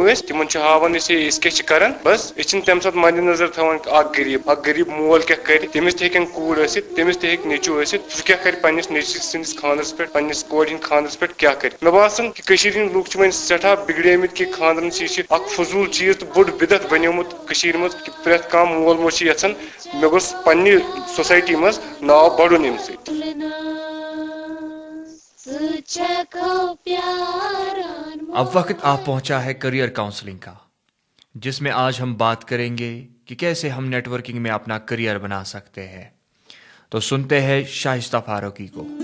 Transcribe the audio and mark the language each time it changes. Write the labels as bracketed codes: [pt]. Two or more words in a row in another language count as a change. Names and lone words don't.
[ks] ٲسۍ تِمن چھِ ہاوان أسۍ کیاہ چھِ کران بس أسۍ چھِنہٕ تمہِ ساتہٕ مدِ نظر تھاوان اکھ غریٖب مول کیاہ کرِ تٔمِس تہِ ہیٚکن کوٗر ٲسِتھ تٔمِس تہِ ہیٚکہِ نیٚچوٗ ٲسِتھ سُہ کیاہ کرِ پننِس نیٚچوِس سٕنٛدِس خاندرس پٮ۪ٹھ پننِس کورِ ہٕنٛدۍ خاندرس پٮ۪ٹھ کیاہ کرِ مےٚ باسان کہِ کٔشیٖرِ ہٕنٛدۍ لُکھ چھِ وۄنۍ سٮ۪ٹھاہ بِگڑیمٕتۍ کہِ خاندرن چھِ یہِ چھِ اکھ فضوٗل چیٖز تہٕ بوٚڑ بدعت بنیومُت کٔشیٖرِ منٛز کہِ پرٛٮ۪تھ کانٛہہ مول موج چھِ یژھان مےٚ گوٚژھ پننہِ سوسایٹی منٛز ناو بڑُن اَمہِ سۭتۍ. [ur] اب وقت آ پہنچا ہے [en] career counselling [ur] کا جس میں آج ہم بات کریں گے کہ کیسے ہم نیٹ ورکنگ میں اپنا کریئر بنا سکتے ہیں. تو سنتے ہیں شائستہ فاروقی کو.